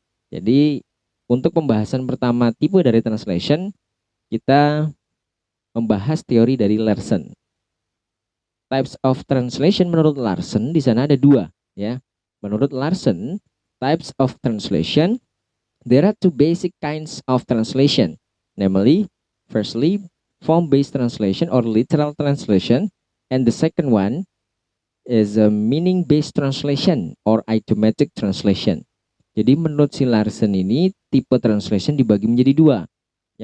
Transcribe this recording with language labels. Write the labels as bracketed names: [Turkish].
[Indonesian] Jadi untuk pembahasan pertama tipe dari translation, kita membahas teori dari Larson. [English] Types of translation [Indonesian] menurut Larson di sana ada 2 ya. Menurut Larson, [English] types of translation, there are 2 basic kinds of translation. Namely, firstly, form-based translation or literal translation, and the second one is a meaning-based translation or idiomatic translation. [Indonesian] Jadi menurut si Larson ini tipe translation dibagi menjadi 2.